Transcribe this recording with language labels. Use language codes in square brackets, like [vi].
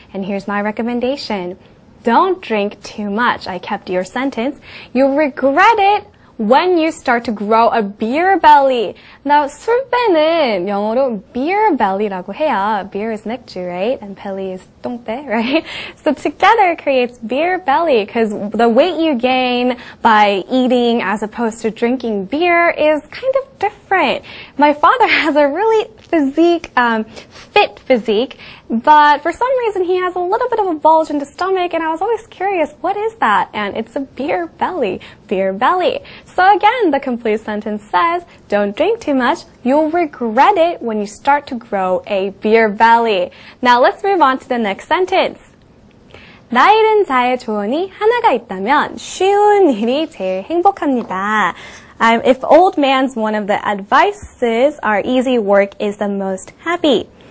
[en] And here's my recommendation. Don't drink too much. I kept your sentence. You'll regret it when you start to grow a beer belly. [ko] Now, 술배는 영어로 beer belly라고 해요. [en] Beer is 맥주, right? And belly is 똥배, right? So together it creates beer belly because the weight you gain by eating as opposed to drinking beer is kind of different. My father has a really fit physique, but for some reason he has a little bit of a bulge in the stomach, and I was always curious, what is that? And it's a beer belly. So again, the complete sentence says, don't drink too much. You'll regret it when you start to grow a beer belly. Now let's move on to the next sentence. [ko] 나이든 자의 조언이 하나가 있다면 쉬운 일이 제일 행복합니다. [en] If old man's one of the advices, our easy work is the most happy.